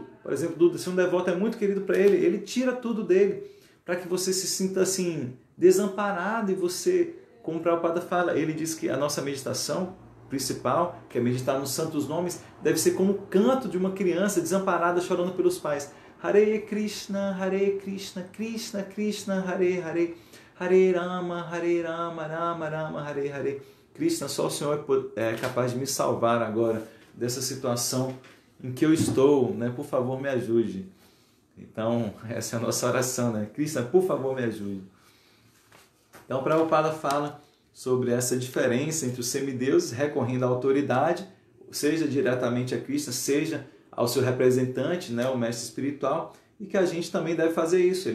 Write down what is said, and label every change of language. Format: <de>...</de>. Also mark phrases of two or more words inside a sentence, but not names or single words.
<pt>Por exemplo, se um devoto é muito querido para ele tira tudo dele, para que você se sinta, assim, desamparado, e você, como o Prabhupada fala, ele diz que a nossa meditação principal, que é meditar nos santos nomes, deve ser como o canto de uma criança desamparada chorando pelos pais.</pt> <sa>Hare Krishna, Krishna Krishna, Hare Hare, Hare Rama, Rama Rama, Hare Hare.</sa> <pt>Krishna, só o Senhor é capaz de me salvar agora dessa situação em que eu estou, né? Por favor, me ajude. Então, essa é a nossa oração, né? Krishna, por favor, me ajude. Então, Prabhupada fala sobre essa diferença entre os semideuses, recorrendo à autoridade, seja diretamente a Krishna, seja ao seu representante, né, o mestre espiritual, e que a gente também deve fazer isso.</pt>